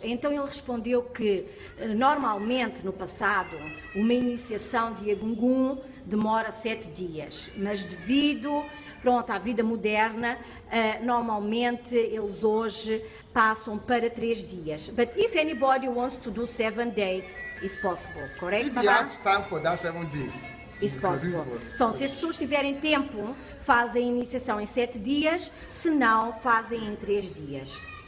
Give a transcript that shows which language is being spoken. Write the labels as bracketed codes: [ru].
[pt] Então ele respondeu que normalmente no passado uma iniciação de Egungun demora 7 dias, mas devido à vida moderna, normalmente eles hoje passam para 3 dias. [en] But if anybody wants to do 7 days, it's possible, correct? If you have time for that 7 days, it's possible. [pt] So, se as pessoas tiverem tempo, fazem a iniciação em 7 dias, se não, fazem em 3 dias.